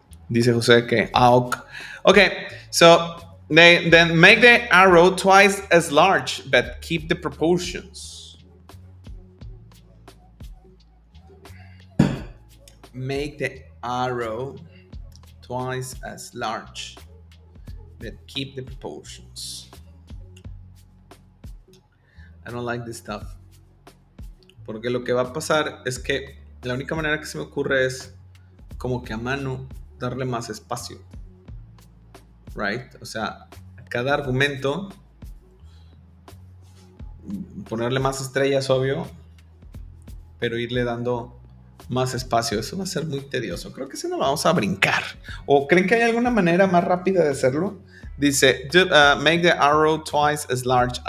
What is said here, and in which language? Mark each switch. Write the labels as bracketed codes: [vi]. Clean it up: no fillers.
[es] Dice Jose que [en] okay, so then make the arrow twice as large, but keep the proportions. Make the arrow twice as large, but keep the proportions. I don't like this stuff. [es] Porque lo que va a pasar es que la única manera que se me ocurre es como que a mano darle más espacio. [en] Right? [es] O sea, a cada argumento ponerle más estrellas, obvio, pero irle dando más espacio. Eso va a ser muy tedioso. Creo que si no lo vamos a brincar. ¿O creen que hay alguna manera más rápida de hacerlo? Dice, [en] make the arrow twice as large.